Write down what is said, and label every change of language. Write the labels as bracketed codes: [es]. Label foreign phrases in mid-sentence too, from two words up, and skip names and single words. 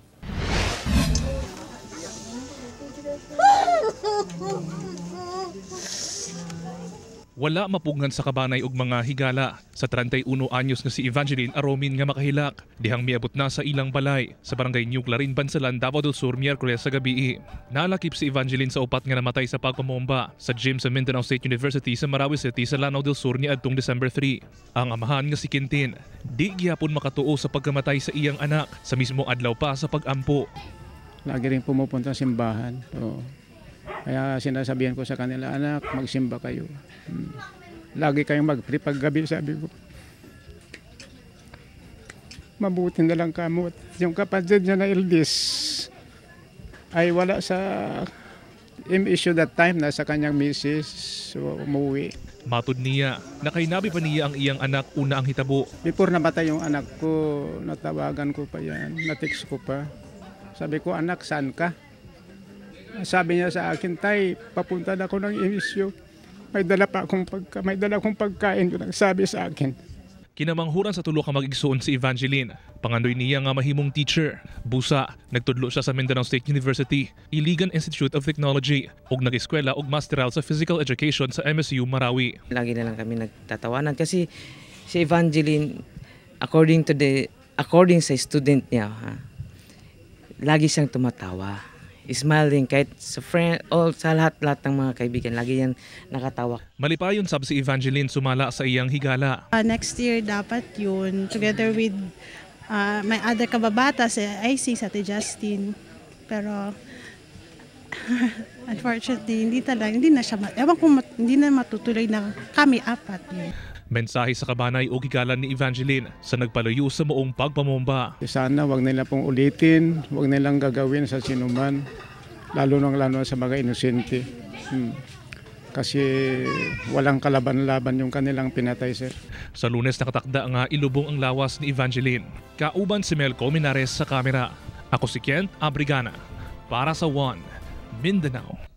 [ceb] Wala mapugngan sa kabanay ug mga higala sa 31 anyos nga si Evangeline Aromin nga makahilak dihang miabot na sa ilang balay sa barangay New Clarin, Bansalan, Davao del Sur, Miyerkules sa gabi. Nalakip si Evangeline sa upat nga namatay sa pagpamomba sa gym sa Mindanao State University sa Marawi City sa Lanao del Sur niadtong December 3. Ang amahan nga si Quintin di gyapon makatuo sa pagkamatay sa iyang anak sa mismo adlaw pa sa pag-ampo. [tl] Lagi rin pumupunta sa simbahan. Kaya sinasabihan ko sa kanila, anak, magsimba kayo. Lagi kayong mag-pray paggabi, sabi ko. Mabuti na lang kamot. Yung kapatid niya na Eldis ay wala sa issue [en] that time, [tl] nasa kanyang misis, so umuwi. [ceb] Matud niya, nakainabi pa niya ang iyang anak una ang hitabo. [tl] Before namatay yung anak ko, natawagan ko pa yan, natext ko pa. Sabi ko, anak, saan ka? Sabi niya sa akin, tay, papunta na ako ng emisyo. May dala akong pagkain, yun ang sabi sa akin. [ceb] Kinamanghuran sa tulo ka mag-igsoon si Evangeline. Pangandoy niya nga mahimong teacher. Busa, nagtudlo siya sa Mindanao State University, Iligan Institute of Technology, ug nag-eskwela ug masteral sa Physical Education sa MSU Marawi. [tl] Lagi na lang kami nagtatawanan kasi si Evangeline, according sa student niya, lagi siyang tumatawa. Smiling kahit sa friend o sa lahat-lahat ng mga kaibigan, lagi yan nakatawa. [ceb] Malipayon sab si Evangeline sumala sa iyang higala. [en] Next year [tl] dapat yun, [en] together with my other [tl] kababata si IC, sa Ate Justin. Pero unfortunately, hindi na siya, hindi na matutuloy na kami apat. [ceb] Mensahe sa kabanay o higalan ni Evangeline sa nagpalayo sa moong pagpamomba. [tl] Sana wag nila pong ulitin, wag nilang gagawin sa sinuman, lalo sa mga inosente. Kasi walang kalaban-laban yung kanilang pinatay, sir. [ceb] Sa Lunes nakatakda nga ilubong ang lawas ni Evangeline. Kauban si Mel Colmenares sa kamera. Ako si Kent Abrigana para sa One Mindanao.